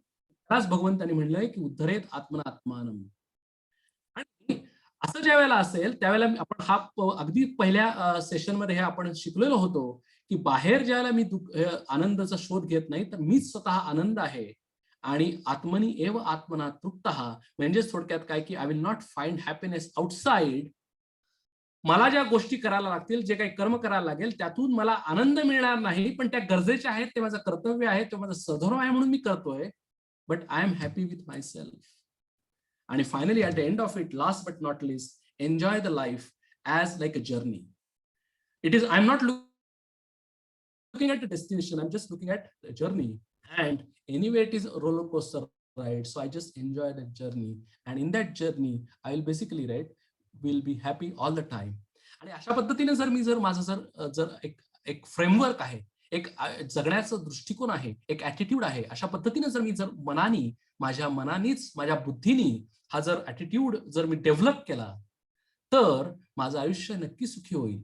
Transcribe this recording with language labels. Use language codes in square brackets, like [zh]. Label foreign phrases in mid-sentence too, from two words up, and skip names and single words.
[mr] त्याच भगवंतांनी म्हणलंय की [sa] उद्धरेत आत्मनात्मानम. [mr] आणि असं ज्या वेळेला असेल, त्यावेळेला आपण हा अगदी पहिल्या सेशनमध्ये हे आपण शिकलेलो होतो, की बाहेर ज्यावेळेला मी आनंदाचा शोध घेत नाही, तर मीच स्वतः आनंद आहे. [sa] आणि आत्मनी एव आत्मना तृप्तः, [mr] म्हणजे थोडक्यात काय, की [en] I will not find happiness outside. [mr] मला ज्या गोष्टी करायला लागतील, जे काही कर्म करायला लागेल, त्यातून मला आनंद मिळणार नाही, पण त्या गरजेच्या आहेत, ते माझं कर्तव्य आहे, ते माझं स्वधर्म आहे म्हणून मी करतोय. [en] But I am happy with myself. आणि finally at the end of it, last but not least, enjoy the life as like a journey. It is, I am not looking at the destination, I'm just looking at the journey. And anyway, it is a roller coaster ride, so I just enjoy that journey. And in that journey, I will basically, right, will be happy all the time. [mr] आणि अशा पद्धतीने जर माझं एक फ्रेमवर्क आहे, एक जगण्याचा दृष्टिकोन आहे, एक ॲटिट्यूड आहे, अशा पद्धतीने जर मी माझ्या मनानीच, माझ्या बुद्धीनी हा जर ॲटिट्यूड जर मी डेव्हलप केला, तर माझं आयुष्य नक्की सुखी होईल.